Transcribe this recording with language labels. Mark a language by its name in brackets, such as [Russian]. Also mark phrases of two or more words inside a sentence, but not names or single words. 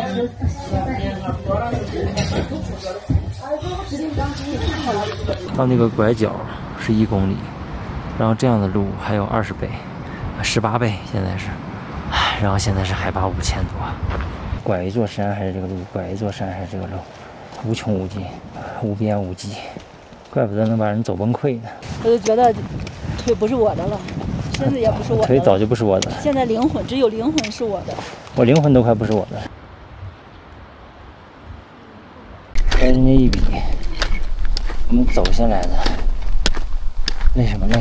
[Chinese] 到那個拐角是1公里，然後這樣的路還有20倍，18倍現在是，然後現在是海拔5000多，拐一座山還是這個路，拐一座山還是這個路，無窮無盡，無邊無際，怪不得能把人走崩潰呢。我就覺得腿不是我的了，身子也不是我的了，腿早就不是我的了。現在靈魂只有靈魂是我的，我靈魂都快不是我的了。跟人家一比，我們走下來的累什麼累？